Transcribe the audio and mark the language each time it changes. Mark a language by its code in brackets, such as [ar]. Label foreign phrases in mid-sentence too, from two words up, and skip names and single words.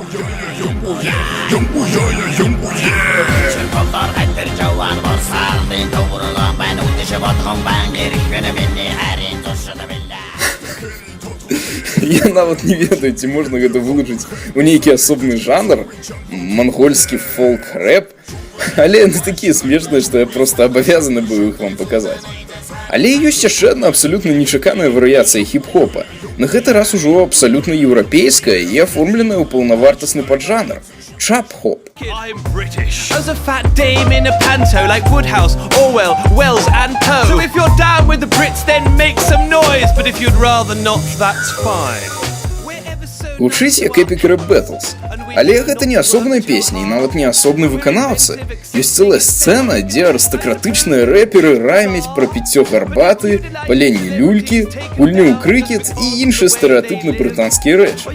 [be] Я нават не ведаю, ці можна гэта вылучыць у нейкі асобны жанр, мангольскі фолк-рэп, але яны такія смешныя, што я проста абавязаны быў іх вам паказаць. Але ёсць яшчэ адна абсалютна нечаканая варыяцыя хіп-хопа, на гэты раз ужо абсалютна еўрапейская і аформленая ў паўнавартасны паджанр – чап-хоп. [en] I'm British. As a fat dame in a panto like Woodhouse, Orwell, Wells and Poe. So if you're down with the Brits, then make some noise. But if you'd rather not, that's fine. [be] Гучыць як Epic Rap Battles. Але гэта не асобная песня і нават не асобны выканаўца. Ёсць цэлая сцэна, дзе арыстакратычныя рэперы раймяць пра піццё гарбаты, паленне люлькі, гульню ў крыкет і іншыя стэрэатыпны брытанскія рэчы.